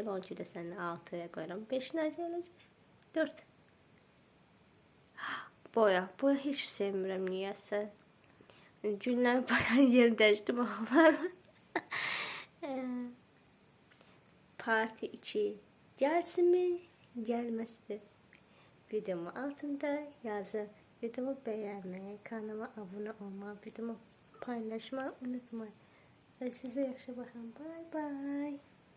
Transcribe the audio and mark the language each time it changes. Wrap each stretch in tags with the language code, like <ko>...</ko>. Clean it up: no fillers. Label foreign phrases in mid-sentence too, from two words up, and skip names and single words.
<az>Onun üçün də səni 6-ya qoyuram. 5 nə gələcək? 4. Boya heç sevmirəm niyəsə. Güllər bayağı yer dəyişdirmək olar. Parti 2 gəlsin mi, gəlməsin.</az> <tr>Videomun altında yazın. Videomu beğenmeyi, kanalıma abone olmayı, videomu paylaşmayı unutmayın.</tr> <az>Ve size yaxşı baxın.</az> <en>Bye bye.</en>